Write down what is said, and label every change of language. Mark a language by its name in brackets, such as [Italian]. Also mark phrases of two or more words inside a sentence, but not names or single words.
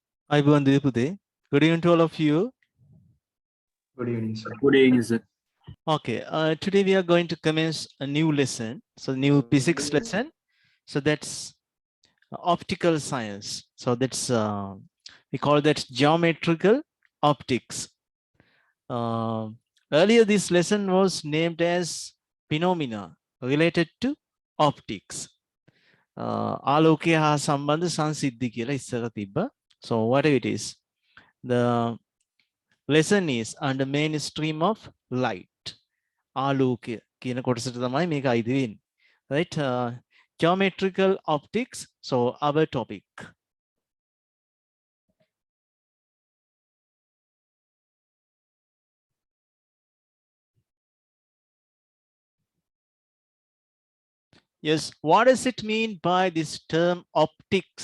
[English] අයිබෝන් දීපුතේ. Good evening to all of you. Good evening, sir. Good evening, sir. Okay, today we are going to commence a new lesson. So new physics lesson. So that's optical science. So that's we call that geometrical optics. Earlier this lesson was named as phenomena related to optics. [Sinhala] ආලෝකය හා සම්බන්ධ සංසිද්ධි කියලා ඉස්සර තිබ්බා. [English] So whatever it is, the lesson is under mainstream of light. [Sinhala] ආලෝකය කියන කොටසට තමයි මේක අයිති වෙන්නේ. [English] Right? Geometrical optics. So our topic. Yes, what does it mean by this term optics?